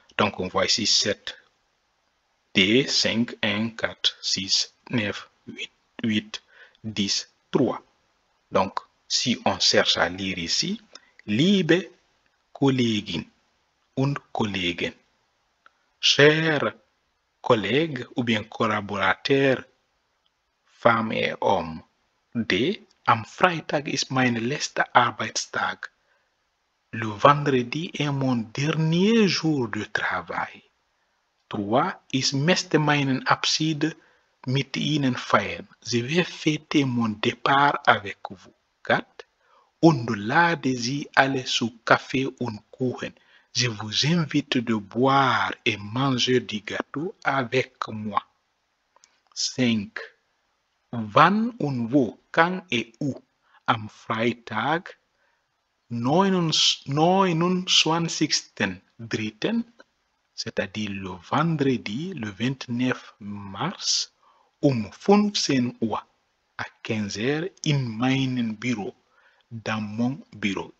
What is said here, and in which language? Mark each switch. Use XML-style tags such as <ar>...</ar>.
<fr>Donc, on voit ici 7, D, 5, 1, 4, 6, 9, 8, 10, 3. Donc, si on cherche à lire ici,</fr> <de>liebe Kollegin und Kollegen,</de> <fr>chers collègues ou bien collaborateurs, femmes et hommes. D.</fr> <de>Am Freitag ist mein letzter Arbeitstag.</de> <fr>Le vendredi est mon dernier jour de travail. 3.</fr> <de>Ich möchte meinen Abschied mit Ihnen feiern.</de> <fr>Je vais fêter mon départ avec vous. 4.</fr> <de>Und lade Sie alle zu Kaffee und Kuchen.</de> <fr>Je vous invite de boire et manger du gâteau avec moi. 5.</fr> <de>Wann und wo,</de> <fr>quand et où.</fr> <de>Am Freitag, 29.3.,</de> <fr>c'est-à-dire le vendredi, le 29 mars,</fr> <de>15 Uhr,</de> <fr>à 15 heures,</fr> <de>in meinem Büro,</de> <fr>dans mon bureau.</fr>